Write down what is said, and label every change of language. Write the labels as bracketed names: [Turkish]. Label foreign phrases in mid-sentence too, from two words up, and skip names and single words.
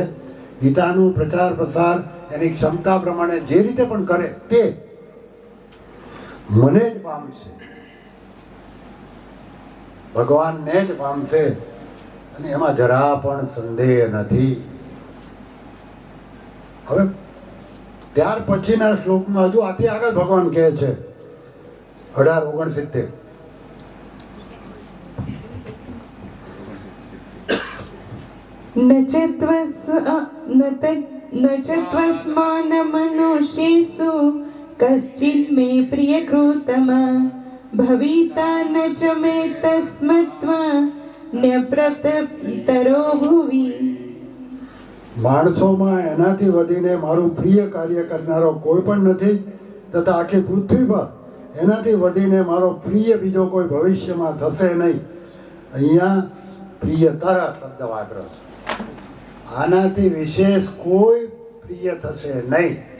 [Gujarati] ગીતાનું પ્રચાર પ્રસાર એની ક્ષમતા પ્રમાણે જે રીતે પણ કરે તે મને જ પામશે, ભગવાનને જ પામશે, અને એમાં જરા પણ સંદેહ નથી. હવે ત્યાર પછીના શ્લોકમાં હજુ આથી આગળ ભગવાન કહે છે 18-69 [Sanskrit] न च त्वस्मान्मनुष्येषु कश्चिन् मे प्रियकृतमा भविता न च मे तस्मत्त्वा न्यप्रतपितरो भुवि. [Gujarati] માણસોમાં એનાથી વધીને મારું પ્રિય કાર્ય કરનારો કોઈ પણ નથી, તથા આખી પૃથ્વી પર એનાથી વધીને મારો પ્રિય બીજો કોઈ ભવિષ્યમાં થશે નહીં. અહીંયા પ્રિયતર શબ્દ વાપર્યો છે. આનાથી વિશેષ કોઈ પ્રિય થશે નહીં.